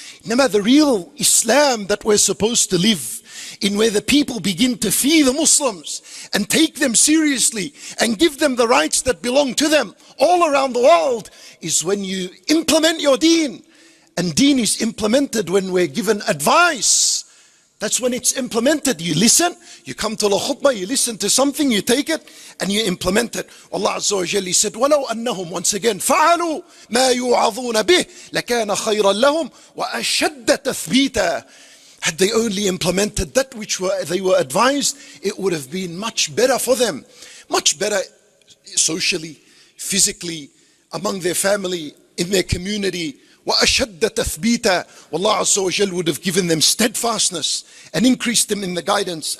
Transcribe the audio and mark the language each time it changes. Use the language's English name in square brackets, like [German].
[English] No, the real Islam that we're supposed to live in, where the people begin to fear the Muslims and take them seriously and give them the rights that belong to them all around the world, is when you implement your deen. And deen is implemented when we're given advice. That's when it's implemented. You listen, you come to the khutbah, you listen to something, you take it, and you implement it. Allah Azza wa Jalla said, [Arabic] وَلَوْ أَنَّهُمْ, [English] once again, [Arabic] فَعَلُوا مَا يُوعَظُونَ بِهِ لَكَانَ خَيْرًا لَهُمْ وَأَشَدَّ تَثْبِيتًا. [English] Had they only implemented that which they were advised, it would have been much better for them. Much better socially, physically, among their family, in their community. [Arabic] وَأَشَدَّ تَثْبِيتًا. [English] Allah Azza wa Jal would have given them steadfastness and increased them in the guidance.